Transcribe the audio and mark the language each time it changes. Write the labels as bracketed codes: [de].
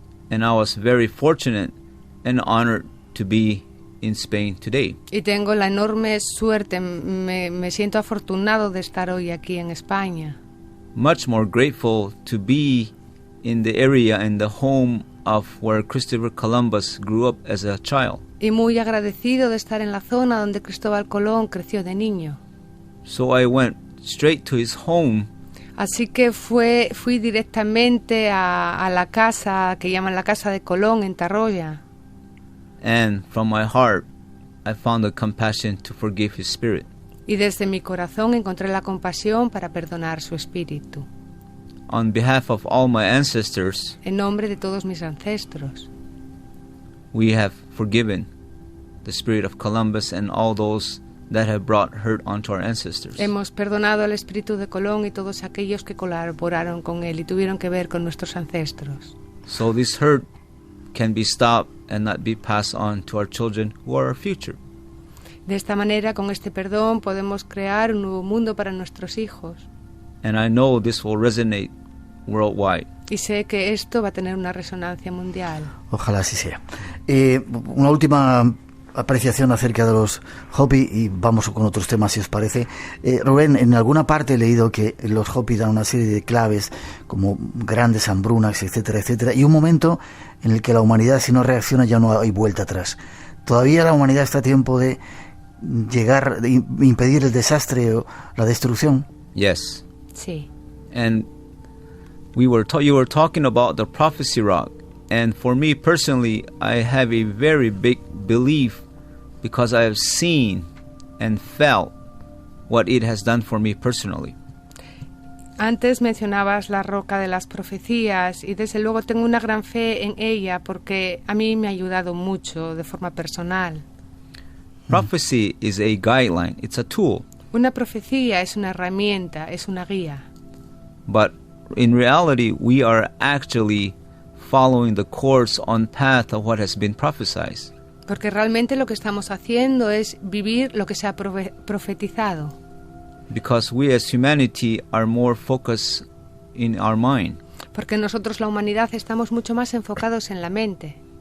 [en] And I was very fortunate and honored to be in Spain today. [es] Y tengo la enorme suerte, me siento afortunado de estar hoy aquí en España. [en] Much more grateful to be in the area and the home of where Christopher Columbus grew up as a child. [es] Y muy agradecido de estar en la zona donde Cristóbal Colón creció de niño. [en] So I went straight to his home [es] Así que fui directamente a la casa que llaman la Casa de Colón en Tarroya. [en] and from my heart I found the compassion to forgive his spirit. [es] Y desde mi corazón encontré la compasión para perdonar su espíritu. [en] On behalf of all my ancestors, [es] En nombre de todos mis ancestros, [en] we have forgiven the spirit of Columbus and all those that have brought hurt onto our ancestors. [es] hemos perdonado al espíritu de Colón y todos aquellos que colaboraron con él y tuvieron que ver con nuestros ancestros. [en] So this hurt can be stopped and not be passed on to our children who are our future. [es] De esta manera, con este perdón, podemos crear un nuevo mundo para nuestros hijos. [en] And I know this will resonate worldwide. [es] Y sé que esto va a tener una resonancia mundial. Ojalá así sea. Una última apreciación acerca de los Hopi y vamos con otros temas si os parece. Rubén, en alguna parte he leído que los Hopi dan una serie de claves como grandes hambrunas, etcétera, etcétera, y un momento en el que la humanidad, si no reacciona, ya no hay vuelta atrás. Todavía la humanidad está a tiempo de llegar, de impedir el desastre o la destrucción. [en] Yes. [es] Sí. [en] And you were talking about the prophecy rock, and for me personally, I have a very big belief because I have seen and felt what it has done for me personally. [es] Antes mencionabas la roca de las profecías y desde luego tengo una gran fe en ella porque a mí me ha ayudado mucho de forma personal. [en] Prophecy is a guideline, it's a tool, [es] Una profecía es una herramienta, es una guía. [en] but in reality, we are actually following the course on path of what has been prophesied. [es] Porque realmente lo que estamos haciendo es vivir lo que se ha profetizado. [en] Because we as humanity are more focused in our mind. [es] Porque nosotros, la humanidad, estamos mucho más enfocados en la mente.